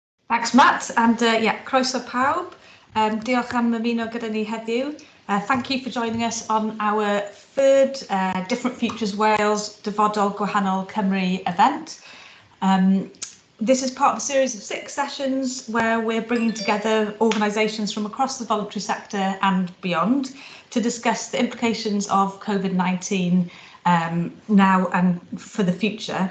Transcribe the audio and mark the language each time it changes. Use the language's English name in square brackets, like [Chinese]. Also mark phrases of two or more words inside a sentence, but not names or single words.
[English] Thanks Matt, and [Welsh] croeso pawb. Diolch am ymuno gyda ni heddiw. [English] Thank you for joining us on our third Different Futures Wales Ddyfodol Gwahanol Cymru event. This is part of a series of 6 sessions where we're bringing together organisations from across the voluntary sector and beyond to discuss the implications of COVID-19 now and for the future.